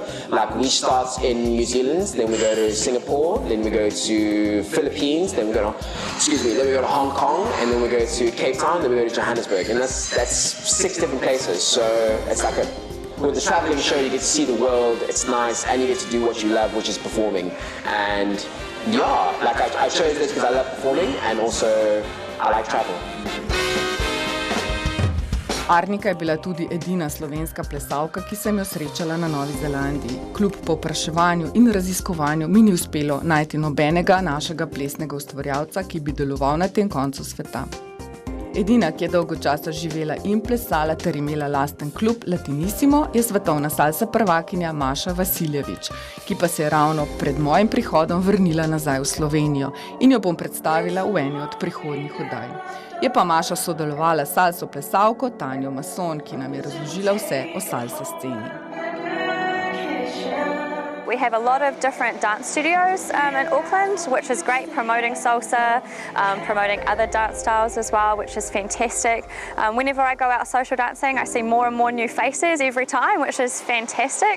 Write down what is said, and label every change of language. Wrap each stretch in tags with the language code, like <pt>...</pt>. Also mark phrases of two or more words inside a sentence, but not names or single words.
<en>Like, we start in New Zealand, then we go to Singapore, then we go to Philippines, then we go to Hong Kong, and then we go to Cape Town, then we go to Johannesburg, and that's 6 different places. So it's like with the traveling show, you get to see the world. It's nice, and you get to do what you love, which is performing. And yeah, like I chose this because I love performing, and also I like travel.</en> <sl>Arnika je bila tudi edina slovenska plesalka, ki sem jo srečala na Novi Zelandiji. Kljub povpraševanju in raziskovanju mi ni uspelo najti nobenega našega plesnega ustvarjalca, ki bi deloval na tem koncu sveta. Edina, ki je dolgo časa živela in plesala ter imela lasten klub Latinissimo, je svetovna salsa prvakinja Maša Vasiljevič, ki pa se je ravno pred mojim prihodom vrnila nazaj v Slovenijo in jo bom predstavila v eni od prihodnjih oddaj. Je pa Maša sodelovala s salso plesalko Tanjo Mason, ki nam je razložila vse o salsa sceni.</sl> <en>We have a lot of different dance studios in Auckland, which is great, promoting salsa, promoting other dance styles as well, which is fantastic. Whenever I go out social dancing, I see more and more new faces every time, which is fantastic.</en>